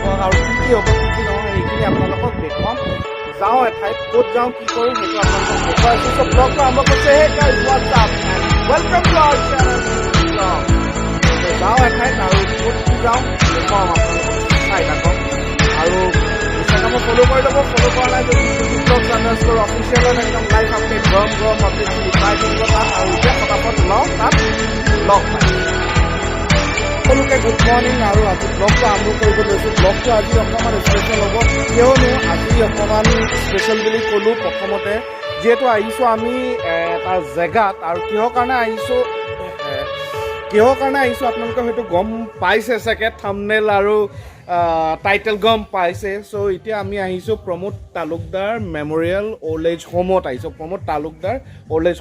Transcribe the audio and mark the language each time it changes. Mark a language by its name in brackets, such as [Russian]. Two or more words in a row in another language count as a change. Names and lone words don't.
[Assamese] আৰু কি হ'ব কি নহয় এইখিনি আপোনালোকক দেখুৱাম যাওঁ এঠাইত ক'ত যাওঁ কি কৰোঁ সেইটো আপোনালোকক দেখুৱাই আছোঁ চ' ব্লগটো আৰম্ভ কৰিছে [English] hey guys what's up welcome to our channel [Assamese] যাওঁ এঠাইত আৰু ক'ত কি যাওঁ দেখুৱাম আপোনালোকক চাই থাকক আৰু [English] Instagram follow [Hindi] कर लो follow करना जो UBVlogs_official है एकदम [English] live update [Hindi] गरम अपडेट दिखाई देंगे तार और इधर फटाफट लाओ तार ब्लॉग पाए follow के [English] good morning [Hindi] और आज ब्लॉग को आरंभ कर दो ब्लॉग को आज [Assamese] অকমান স্পেশাল হ'ব কিয়নো আজি অকমান স্পেশাল বুলি কলো প্ৰথমতে যেহেতু আহিছো আমি তাৰ জেগাত আৰু কিহৰ কাৰণে আহিছো আপোনালোকে হয়তো গম পাইছে চাগে থাম্বনেল আৰু টাইটেল গম পাইছে সো এতিয়া আমি আহিছো প্ৰমোদ তালুকদাৰ মেমৰিয়েল [English] old age [Assamese] হোমত আহিছো প্ৰমোদ তালুকদাৰ ওল্ড এজ